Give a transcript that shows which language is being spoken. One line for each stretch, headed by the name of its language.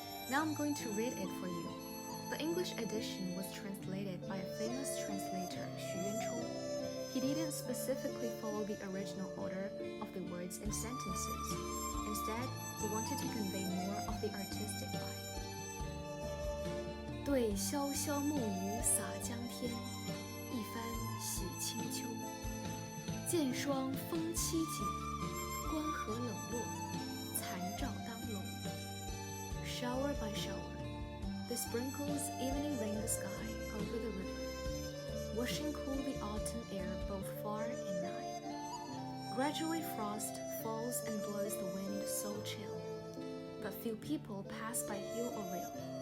English: Now I'm going to read it for you. The English edition was translated by a famous translator, Xu Yuanchu. He didn't specifically follow the original order of the words and sentences. Instead, he wanted to convey more of the artistic vibe.
Chinese: 对潇潇暮雨洒江天，一番洗清秋。见霜风凄景，关河冷落，残照当楼。
English: Shower by shower, the sprinkles evening rain the sky over the river, washing cool the autumn air both far and nigh. Gradually frost falls and blows the wind so chill, but few people pass by hill or rail.